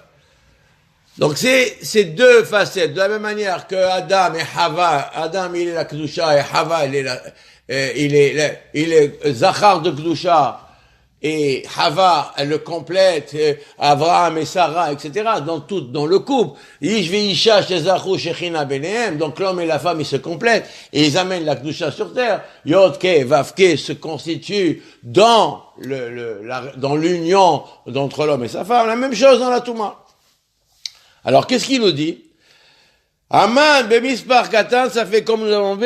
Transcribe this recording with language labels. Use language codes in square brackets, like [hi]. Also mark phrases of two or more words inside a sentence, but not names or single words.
[fr] Donc c'est deux facettes, de la même manière que Adam et Hava, Adam il est la Kedusha et Hava il est [he] זכר דקדושה, [fr] et Hava, elle le complète, Abraham et Sarah, etc. Dans le couple. [he] איש ואשה שזכו שכינה ביניהם. [fr] Donc l'homme et la femme, ils se complètent, et ils amènent la Kedusha sur terre. Yodke, Vavke se constitue dans l'union d'entre l'homme et sa femme. La même chose dans la Touma. Alors, qu'est-ce qu'il nous dit? Aman, [he] מספר קטן, [fr] ça fait comme nous avons vu.